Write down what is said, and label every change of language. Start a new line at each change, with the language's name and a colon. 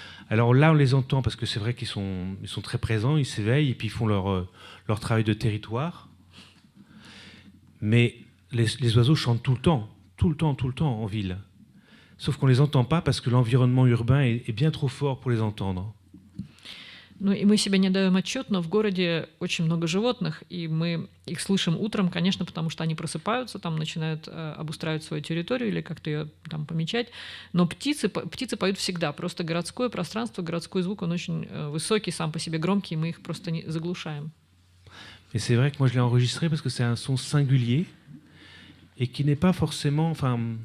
French: Alors là, on les entend parce que c'est vrai qu'ils sont très présents, ils s'éveillent et puis ils font leur travail de territoire. Mais les oiseaux chantent tout le temps en ville. Sauf qu'on ne les entend pas parce que l'environnement urbain est bien trop fort pour les entendre.
Russian: Ну и мы себе не даем отчет, но в городе очень много животных, и мы их слышим утром, конечно, потому что они просыпаются, там начинают обустраивать свою территорию или как-то ее там помечать. Но птицы поют всегда. Просто городское пространство, городской звук, он очень высокий, сам по себе громкий, и мы их просто не заглушаем.
French: Et c'est vrai que moi je l'ai enregistré parce que c'est un son singulier et qui n'est pas forcément, enfin,